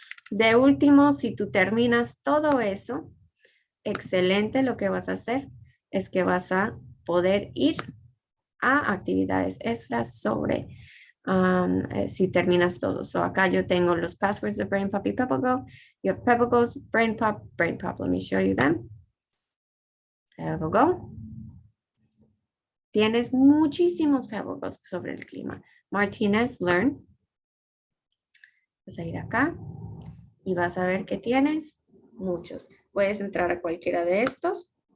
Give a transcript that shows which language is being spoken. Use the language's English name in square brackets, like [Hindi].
[Spanish] De último, si tú terminas todo eso, excelente, lo que vas a hacer es que vas a poder ir a actividades extras sobre si terminas todo. So acá yo tengo los passwords de Brain Pop y PeppleGo. [English] You have PeppleGo's Brain Pop, Brain Pop. Let me show you them. PeppleGo. [Spanish] Tienes muchísimos PeppleGos sobre el clima. Martinez Learn. Vas a ir acá y vas a ver que tienes muchos. Puedes entrar a cualquiera de estos.